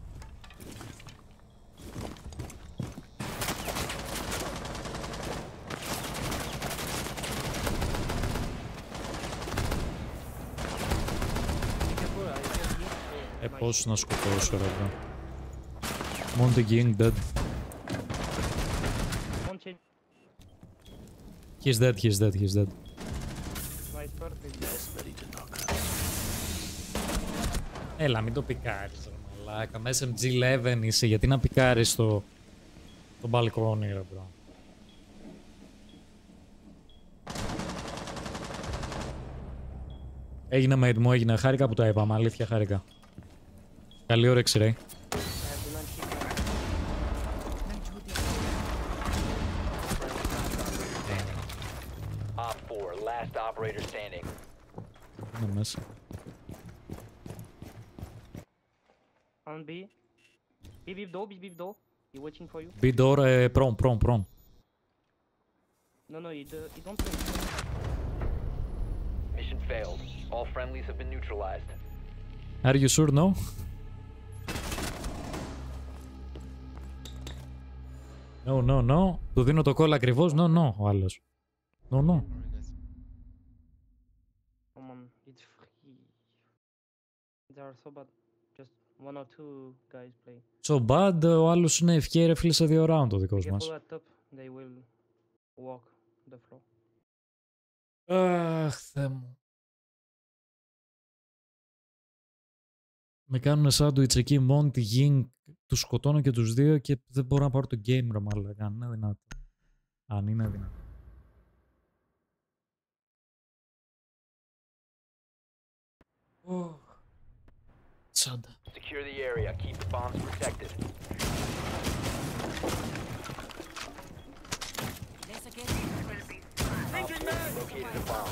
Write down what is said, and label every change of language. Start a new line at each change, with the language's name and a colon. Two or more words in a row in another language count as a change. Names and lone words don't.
Greek: Πώς να σκοτώσω ρε μπρο.
English: Monty King dead. He's dead, he's dead, he's dead.
Greek: Έλα, μην το πικάρεις ρε μαλάκα. Με SMG11 είσαι, γιατί να πικάρεις το μπαλκόνι ρε μπρο. Έγινε mate μου, έγινε. Χάρηκα που τα είπαμε, αλήθεια χάρηκα. Καλή όρεξη ρε.
English: Op 4, last operator standing.
Greek: Είναι μέσα.
English: On B. B door, B door. He waiting for you. B door, prone. No, you don't play. Mission failed. All friendlies have been neutralized. Are you sure, no? No.
Greek: Του δίνω το call ακριβώς. No, ο άλλος.
English: No. Come on, it's free. They are so bad. Just one or two guys play. So bad,
Greek: ο άλλος είναι ευκαιρία ρε φίλε σε 2 round ο δικός μας.
English: At top, they will walk the floor.
Greek: Αχ, Θεέ μου. Με κάνουνε σάντουιτς εκεί, μόνοι τη γη, τους σκοτώνω και τους δύο και δεν μπορώ να πάρω το game ρε μάλλον. Αν είναι δυνατό. Αν είναι δυνατό. Τσάντα.
English: Secure the area. Keep the bombs protected. Op 4 located a bomb.